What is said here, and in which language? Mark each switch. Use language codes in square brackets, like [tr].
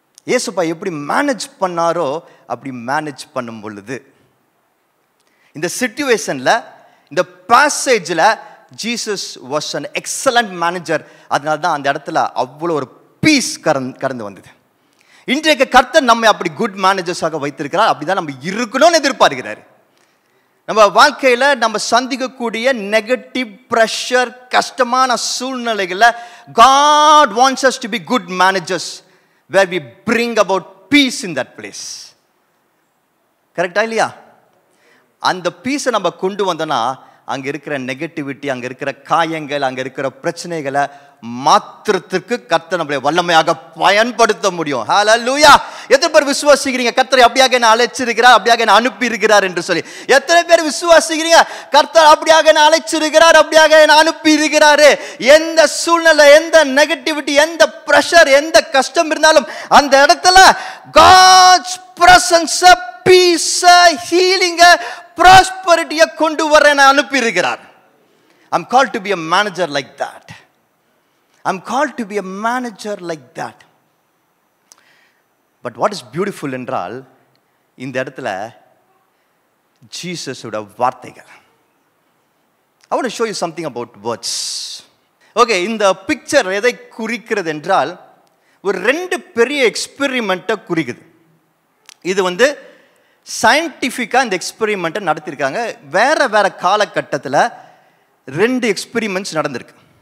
[ta] இயேசுப்பா எப்படி மேனேஜ் பண்ணாரோ அப்படி மேனேஜ் பண்ணும் பொழுது இந்த சிச்சுவேஷனில், இந்த பேசேஜில் [en] Jesus was an excellent manager. [ta] அதனால தான் அந்த இடத்துல அவ்வளோ ஒரு பீஸ் கடந்து வந்தது. இன்றைக்கு கர்த்தர் நம்மை அப்படி குட் மேனேஜர்ஸாக வைத்திருக்கிறார். அப்படிதான் நம்ம இருக்கணும்னு எதிர்பார்க்கிறார். நம்ம வாழ்க்கையில் நம்ம சந்திக்கக்கூடிய நெகட்டிவ் ப்ரெஷர், கஷ்டமான சூழ்நிலைகளில் [en] God wants us to be good managers where we bring about peace in that place. [ta] கரெக்டா இல்லையா? அந்த பீஸை நம்ம கொண்டு வந்தோன்னா அங்கே இருக்கிற நெகட்டிவிட்டி, அங்கே இருக்கிற காயங்கள், அங்கே இருக்கிற பிரச்சனைகளை மாத்திரத்திற்கு கர்த்தர் நம்மளை வல்லமையாக பயன்படுத்த முடியும். ஹல்லேலூயா! எத்தனை பேர் விசுவாசிக்கிறீங்க கர்த்தரை அப்படியாக என்ன அழைச்சிருக்கிறார், அப்படியாக என்ன அனுப்பி இருக்கிறார் என்று சொல்லி? எத்தனை பேர் விசுவாசிக்கிறீங்க கர்த்தர் அப்படியாக என்ன அழைச்சிருக்கிறார், அப்படியாக என்ன அனுப்பி இருக்கிறாரு? எந்த சூழ்நிலை, எந்த நெகட்டிவிட்டி, எந்த பிரஷர், எந்த கஷ்டம் இருந்தாலும் அந்த இடத்துல [en] God's presence, peace, healing, prosperity [ta] கொண்டு வர என்ன அனுப்பி இருக்கிறார். [en] I'm called to be a manager like that. I'm called to be a manager like that. But what is beautiful [ta] என்றால் இந்த இடத்துல ஜீசஸோட வார்த்தைகள். [en] I want to show you something about words. [ta] Okay, இந்த பிக்சர் எதை குறிக்கிறது என்றால் ஒரு 2 பெரிய எக்ஸ்பெரிமெண்ட்டை குறிக்குது. இது சயின்டிஃபிக்காக இந்த எக்ஸ்பெரிமெண்ட்டை நடத்தியிருக்காங்க. வேற காலகட்டத்தில் 2 எக்ஸ்பெரிமெண்ட்ஸ் நடந்திருக்கு.